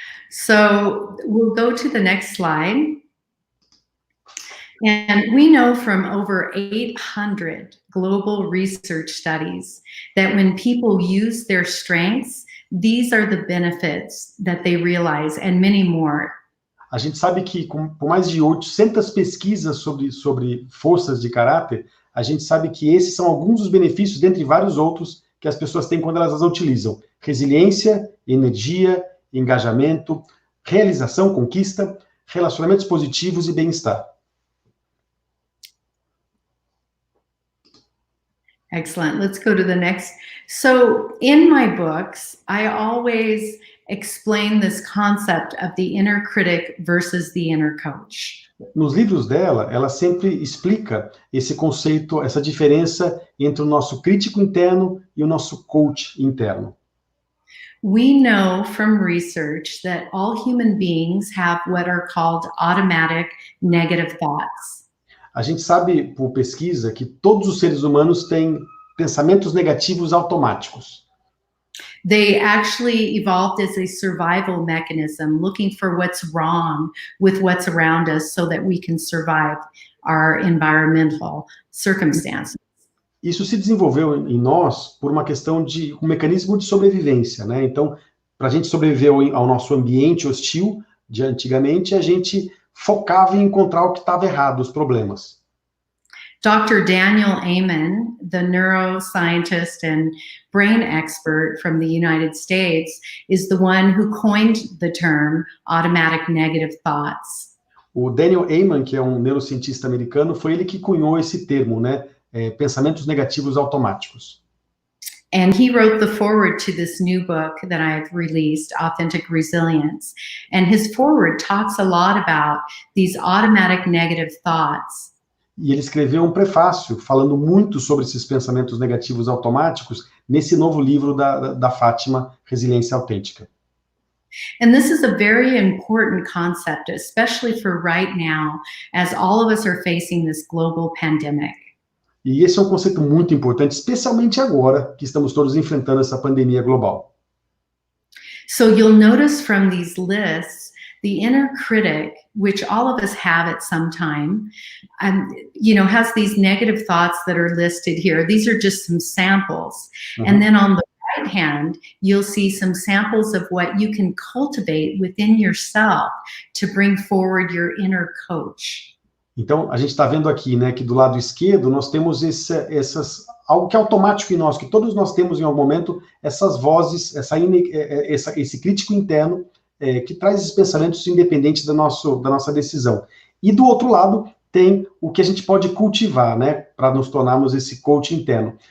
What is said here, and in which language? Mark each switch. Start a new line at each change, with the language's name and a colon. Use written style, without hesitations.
English: So we'll go to the next slide. And we know from over 800 global research studies that when people use their strengths, these are the benefits that they realize, and many more.
Portuguese: A gente sabe que, por mais de 800 pesquisas sobre forças de caráter, a gente sabe que esses são alguns dos benefícios, dentre vários outros, que as pessoas têm quando elas as utilizam. Resiliência, energia, engajamento, realização, conquista, relacionamentos positivos e bem-estar.
English: Excellent. Let's go to the next. So in my books, I always explain this concept of the inner critic versus the inner coach.
Portuguese: Nos livros dela, ela sempre explica esse conceito, essa diferença entre o nosso crítico interno e o nosso coach interno.
English: We know from research that all human beings have what are called automatic negative thoughts.
Portuguese: A gente sabe, por pesquisa, que todos os seres humanos têm pensamentos negativos automáticos.
English: They actually evolved as a survival mechanism, looking for what's wrong with what's around us so that we can survive our environmental circumstances.
Portuguese: Isso se desenvolveu em nós por uma questão de um mecanismo de sobrevivência, né? Então, para a gente sobreviver ao nosso ambiente hostil de antigamente, a gente focava em encontrar o que estava errado, os problemas.
English: Dr. Daniel Amen, the neuroscientist and brain expert from the United States, is the one who coined the term automatic negative thoughts.
Portuguese: O Daniel Amen, que é um neurocientista americano, foi ele que cunhou esse termo, né? Pensamentos negativos automáticos.
English: And he wrote the foreword to this new book that I've released, Authentic Resilience. And his foreword talks a lot about these automatic negative thoughts.
Portuguese: E ele escreveu um prefácio falando muito sobre esses pensamentos negativos automáticos nesse novo livro da Fátima, Resiliência Autêntica.
English: And this is a very important concept, especially for right now, as all of us are facing this global pandemic.
Portuguese: E esse é um conceito muito importante, especialmente agora que estamos todos enfrentando essa pandemia global.
English: So you'll notice from these lists, the inner critic, which all of us have at some time, has these negative thoughts that are listed here. These are just some samples. And then on the right hand, you'll see some samples of what you can cultivate within yourself to bring forward your inner coach.
Portuguese: Então, a gente está vendo aqui, né, que do lado esquerdo nós temos algo que é automático em nós, que todos nós temos em algum momento, essas vozes, esse crítico interno, que traz esses pensamentos independentes da nossa decisão. E do outro lado tem o que a gente pode cultivar, né, para nos tornarmos esse coach interno.